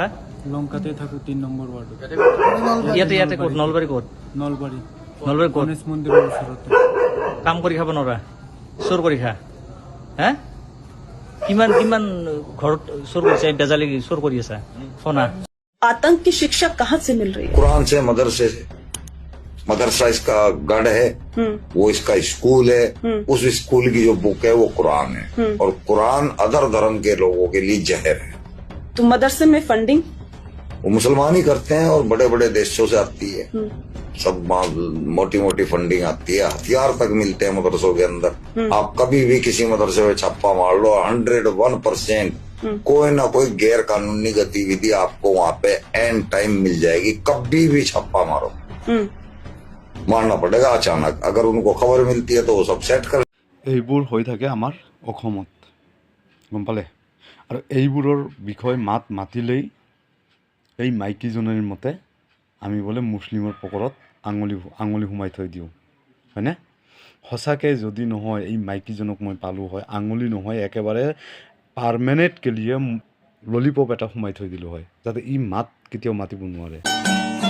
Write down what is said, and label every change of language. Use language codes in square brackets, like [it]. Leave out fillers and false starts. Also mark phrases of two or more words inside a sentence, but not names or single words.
[as] লংকাতে থাকো 3 নম্বৰ ৱাৰ্ডত ইয়াতে ক'ত নলবাৰী ক'ত নলবাৰী ক'ত গণেশ মন্দিৰৰ ওচৰতে কাম কৰি খাব নোৱাৰা চুৰ কৰি খা হে কিমান ঘৰত চুৰ কৰিছে বেজালি চুৰ কৰি আছা সোনা [hi] आतंक की शिक्षा कहाँ से मिल रही है? कुरान से मदरसा इसका गढ़ है वो इसका स्कूल है उस स्कूल की जो बुक है वो कुरान है और कुरान अदर धर्म के लोगों के लिए जहर है तो मदरसे में फंडिंग वो मुसलमान ही करते हैं और बड़े बड़े देशों से आती है सब मोटी मोटी फंडिंग आती है हथियार तक मिलते हैं मदरसों के अंदर आप कभी भी किसी मदरसे में छापा मार लो 101% कोई ना कोई गैर कानूनी गतिविधि आपको वहाँ पे [en] any time [hi] मिल जाएगी कभी भी छापा मारो मारना पड़ेगा अचानक अगर उनको खबर मिलती है तो वो सब सेट कर [as] এইবোৰ হৈ থাকে আমাৰ অসমত গম পালে আৰু এইবোৰৰ বিষয়ে মাতিলেই এই মাইকীজনীৰ মতে আমি বোলে মুছলিমৰ পকৰত আঙুলি সোমাই থৈ দিওঁ হয়নে সঁচাকৈ যদি নহয় এই মাইকীজনক মই পালোঁ হয় আঙুলি নহয় একেবাৰে পাৰ্মানেণ্ট কেলিয়ে ললিপপ এটা সোমাই থৈ দিলোঁ হয় যাতে ই কেতিয়াও মাতিব নোৱাৰে